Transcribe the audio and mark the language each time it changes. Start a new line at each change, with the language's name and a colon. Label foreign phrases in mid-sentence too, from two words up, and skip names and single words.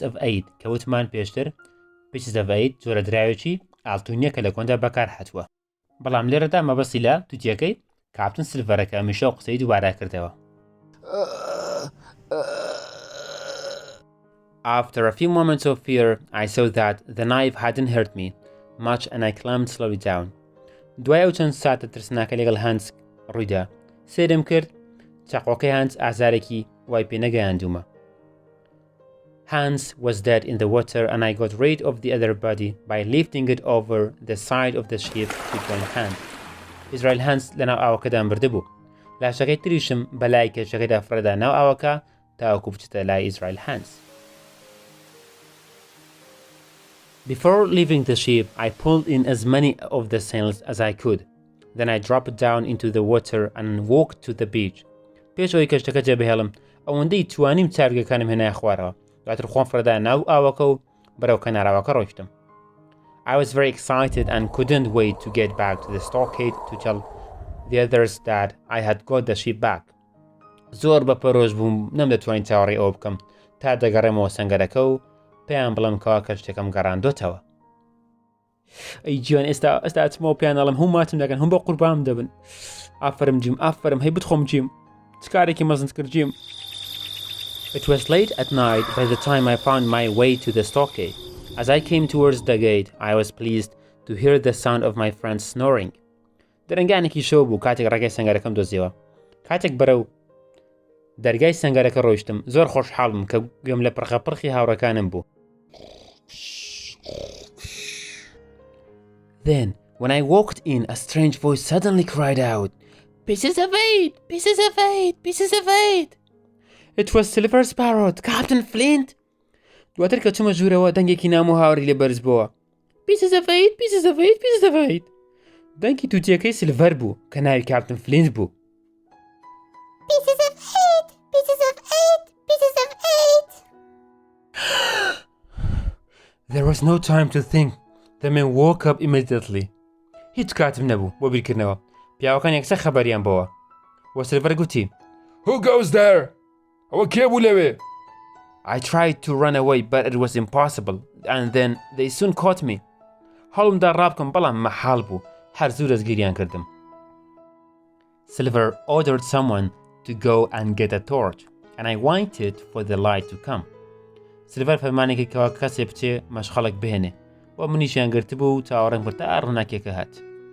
Central Kurdish: of 8 کە وتمان پێشتر Pieces of 8 جۆرە درایەکی ئاڵتونیە کە لە کۆندا بەکار هاتووە، بەڵام لێرەدا مەبەستی لە تووتیەکەی کاپتن سلڤەرەکە هەمیشە قسەی دووبارە کردەوە.
English: After a few moments of fear, I saw that the knife hadn't hurt me much and I climbed slowly down.
Central Kurdish: دوای ئەو چەند ساتە ترسناکە لەگەڵ هانس ڕوویدا، سێرم کرد چاقۆکەی هانس ئازارێکی وای پێ نەگەیاندوومە.
English: Hans was dead in the water and I got rid of the other body by lifting it over the side of the ship to join hand.
Central Kurdish: Israel Hans لەناو ئاوەکەدا مردبوو، لاشەکەی تریشم بەلای کێشەکەیدا فرەدا ناو ئاوەکە تاوەکو بچتە لای ئیزرائیل هانس.
English: Before leaving the ship, I pulled in as many of the sails as I could. Then I dropped down into the water and walked to the beach.
Central Kurdish: پێش ئەوەی کەشتەکە جێبهێڵم، ئەوەندەی توانیم چارگەکانم هێنایە خوارەوە، دواتر خۆم فرەدا ناو ئاوەکە و بەرەو کەناراوەکە ڕۆیشتم.
English: I was very excited and couldn't wait to get back to the stockade to tell the others that I had got the ship back.
Central Kurdish: زۆر بەپەرۆژ بووم، نەمدەتوانین چاوەڕێی ئەوە بکەم تا دەگەڕێمەوە سەنگەرەکە و پێیان بڵێم کەوا کەشتەکەم گەڕاندۆتەوە. ئەی گیان ئێستا ئەچمەوە پێیان دەڵێم هەموماتم دەکەن، هەم بە قوربانم دەبن. ئافرم جیم، ئافرم، هەی بتخۆم جیم، چ کارێکی مەزنت کرد جیم.
English: It was late at night by the time I found my way to the stockade. As I came towards the gate, I was pleased to hear the sound of my friends snoring.
Central Kurdish: دەرەنگانێکی شەو بوو کاتێک ڕێگای سەنگەرەکەم دۆزیەوە. کاتێک بەرەو دەرگای سەنگەرەکە ڕۆیشتم، زۆر خۆشحاڵ بووم کە گوێم لە پرخەپڕخی هاوڕەکانم بوو.
English: Then, when I walked in, a strange voice suddenly cried out, "Pieces of 8! Pieces of 8! Pieces of 8!" It was Silver Sparrow, Captain Flint.
Central Kurdish: دواتر کە چوومە ژوورەوە دەنگێکی نام و هاوری لێ بەرز بووە.
English: Pieces of 8! Pieces of 8! Pieces of 8!
Central Kurdish: دەنگی تووتیەکەی سلڤەر بوو کە ناوی کاپتن فلینت بوو.
English: Pieces of 8! Pieces of 8! Pieces of 8! There was no time to think. The men woke up immediately.
Central Kurdish: هیچ کاتم نەبوو بۆ بیرکردنەوە. پیاوەکان یەکسەر خەبەریان بۆوە. وە سلڤەر گوتی،
English: Who goes there?
Central Kurdish: ئەوە کێ بوو لەوێ؟
English: I tried to run away, but it was impossible, and then they soon caught me.
Central Kurdish: هەڵمدا ڕابکەم بەڵام مەحاڵ بوو، هەر زوو دەستگیریان کردم.
English: Silver ordered someone to go and get a torch, and I waited for the light to come.
Central Kurdish: Silver فەرمانێکی کەوا کەسێ بچێ مەشخەڵک بهێنێ، وە منیشیان گرتبوو و چاوەڕێم کرد تا ڕووناکێکە هات.